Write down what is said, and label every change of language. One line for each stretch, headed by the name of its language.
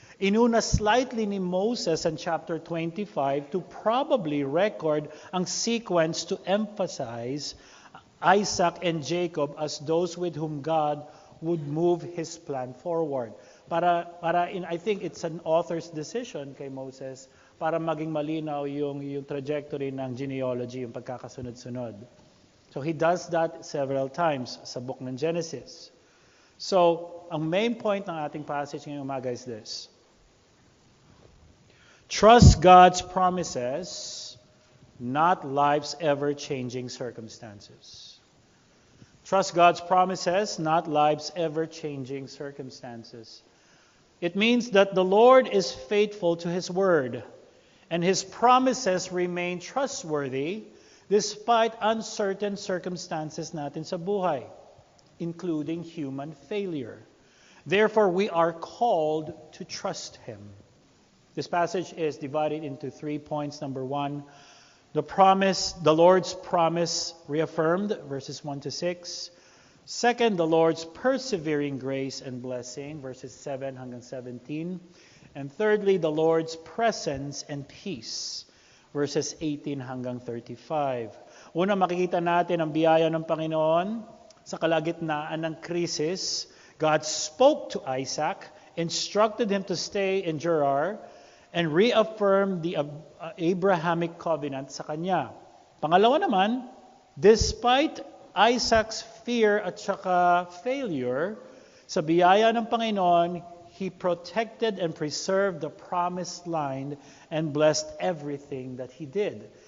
Filipino: Inuna slightly ni
English: Moses in chapter 25 to probably record ang sequence to emphasize Isaac and Jacob as those with whom God would move His plan forward. I think it's an author's decision
Filipino: kay Moses para maging malinaw yung trajectory ng genealogy, yung pagkakasunod-sunod.
English: So he does that several times sa book ng Genesis.
Filipino: So, ang main point ng ating passage ngayong umaga is this.
English: Trust God's promises, not life's ever-changing circumstances. Trust God's promises, not life's ever-changing circumstances. It means that the Lord is faithful to His word, and His promises remain trustworthy despite uncertain circumstances
Filipino: natin sa buhay,
English: including human failure. Therefore, we are called to trust Him. This passage is divided into 3 points. Number 1, the Lord's promise reaffirmed, verses 1 to 6. Second, the Lord's persevering grace and blessing, verses 7 hanggang 17. And thirdly, the Lord's presence and peace, verses 18 hanggang 35.
Filipino: Una, makikita natin ang biyaya ng Panginoon sa kalagitnaan ng krisis.
English: God spoke to Isaac, instructed him to stay in Gerar, and reaffirmed the Abrahamic covenant sa kanya.
Filipino: Pangalawa naman,
English: despite Isaac's fear
Filipino: at saka
English: failure,
Filipino: sa biyaya ng Panginoon,
English: he protected and preserved the promised land and blessed everything that he did.